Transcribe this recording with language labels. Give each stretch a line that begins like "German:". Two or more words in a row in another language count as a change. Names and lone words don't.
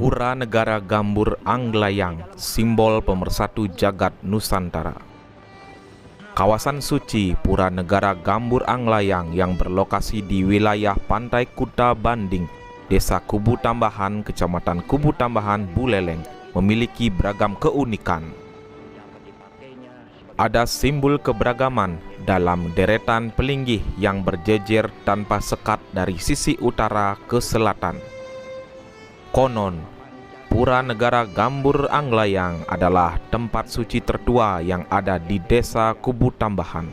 Indonesian: Pura Negara Gambur Anglayang, simbol pemersatu jagat Nusantara. Kawasan suci Pura Negara Gambur Anglayang yang berlokasi di wilayah Pantai Kuta Banding, Desa Kubu Tambahan, Kecamatan Kubu Tambahan, Buleleng, memiliki beragam keunikan. Ada simbol keberagaman dalam deretan pelinggih yang berjejer tanpa sekat dari sisi utara ke selatan. Konon, Pura Negara Gambur Anglayang adalah tempat suci tertua yang ada di Desa Kubu Tambahan.